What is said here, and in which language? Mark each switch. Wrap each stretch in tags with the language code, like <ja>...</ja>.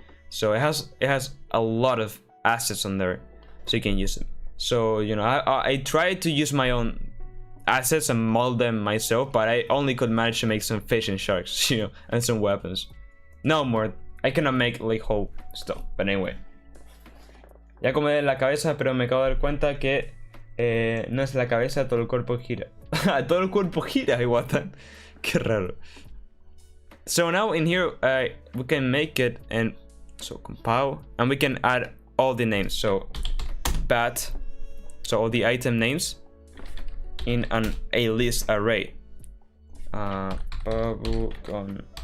<en>So it has a lot of assets on there, so you can use them. So, you know, I tried to use my own assets and mold them myself, but I only could manage to make some fish and sharks, you know, and some weapons. No more. I cannot make like whole stuff, but anyway.</en> <es>Ya comí la cabeza, pero me acabo de dar cuenta que no es la cabeza, todo el cuerpo gira. Todo el cuerpo gira, Iwatan. Qué raro.</es> <en>So now in here, we can make it, and so compile, and we can add all the names. So bat, so all the item names in a list array. Bubble gun.</en>